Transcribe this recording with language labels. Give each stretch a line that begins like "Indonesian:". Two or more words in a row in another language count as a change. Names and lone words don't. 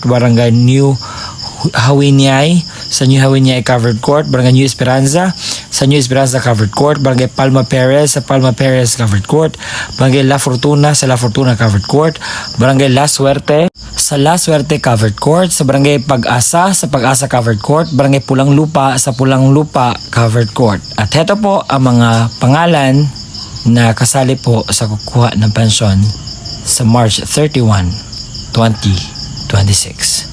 Filipino: Barangay New Hawinyay, sa New Hawinyay Covered Court. Barangay New Esperanza, sa New Esperanza Covered Court. Barangay Palma Perez, sa Palma Perez Covered Court. Barangay La Fortuna, sa La Fortuna Covered Court. Barangay La Suerte, sa La Suerte Covered Court. Sa Barangay Pag-asa, sa Pag-asa Covered Court. Barangay Pulang Lupa, sa Pulang Lupa Covered Court. At heto po ang mga pangalan na kasali po sa kukuha ng pensyon sa March 31, 2026.